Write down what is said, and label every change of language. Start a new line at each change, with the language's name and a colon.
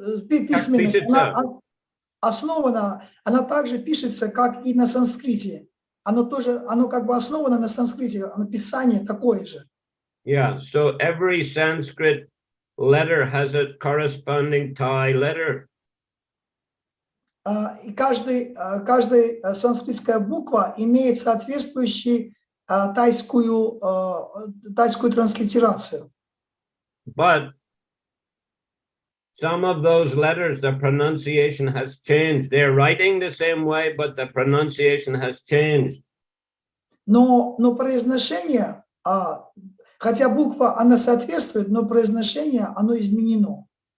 Russian: Письменность, она основана, она также пишется, как и на санскрите. Оно как бы основано на санскрите, написание такое же.
English: Yeah, so every Sanskrit letter has a corresponding Thai letter.
Russian: И каждая санскритская буква имеет соответствующую тайскую транслитерацию.
English: But some of those letters, the pronunciation has changed. They're writing the same way, but the pronunciation has changed.
Russian: Но произношение, хотя буква, она соответствует, но произношение, оно изменено.